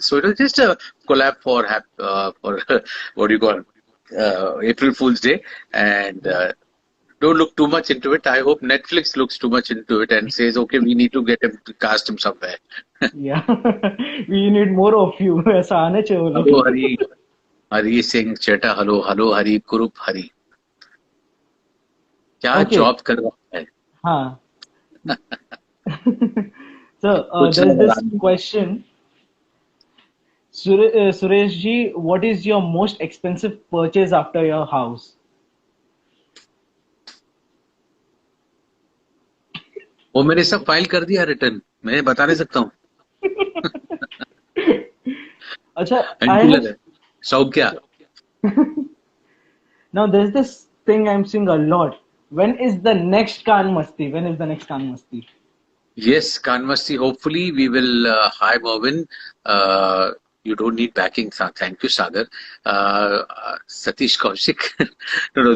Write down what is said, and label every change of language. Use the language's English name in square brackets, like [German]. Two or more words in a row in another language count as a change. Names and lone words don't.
[English] So it was just a collab for what do you call April Fool's Day, and don't look too much into it. I hope Netflix looks too much into it and says, okay, we need to get him to cast him somewhere. या we need more of you, [Hindi] ऐसा आने चाहिए वो [English] Hello [Hindi] लोग. [English] Hari, Hari Singh Cheta. Hello, hello Hari, Kurup Hari. [Hindi] क्या ओके. जॉब कर रहा है? हाँ. So कुछ [English] there's [Hindi] लगा [English] this [Hindi] रहा नहीं. [English] question. Suresh ji, what is your most expensive purchase after your house? [Hindi] वो मैंने सब फाइल कर दिया रिटर्न. मैं बता नहीं सकता हूँ. अच्छा, I एंटी [English] have [Hindi] लगा. सौ क्या? [English] now there's this thing I'm seeing a lot. When is the next Khan Masti? When is the next Khan Masti? Yes, Kanmasti. Hopefully, we will. Hi, Mervin. You don't need backing. Thank you, Sagar. Satish Kaushik. No, no.